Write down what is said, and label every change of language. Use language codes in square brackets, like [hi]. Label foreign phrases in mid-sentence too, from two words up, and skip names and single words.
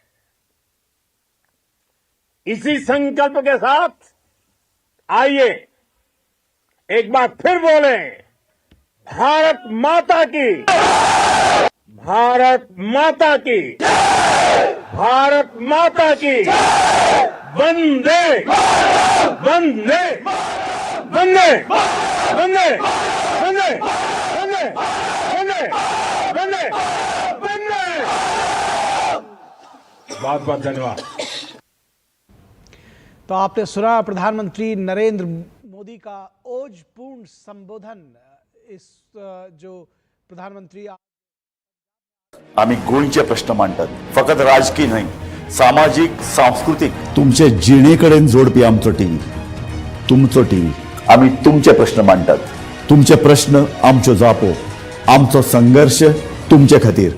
[hi] इसी संकल्प के साथ आइए एक बार फिर बोलें, भारत माता की, भारत माता की, भारत माता की, वंदे वंदे वंदे वंदे वंदे वंदे वंदे वंदे वंदे। बहुत बहुत धन्यवाद। तो आपने सुना प्रधानमंत्री नरेंद्र मोदी का ओजपूर्ण संबोधन। इस जो प्रधानमंत्री [kok] आम्ही गोंयचे प्रश्न मांडतात, फकत राजकीय नाही, सामाजिक सांस्कृतिक। तुमचे जिणेकडेन जोडपी आमचो टीव्ही, तुमचो टीव्ही। आम्ही तुमचे प्रश्न मांडतात, तुमचे प्रश्न आमच्यो जापो, आमचो संघर्ष तुमचे खातीर।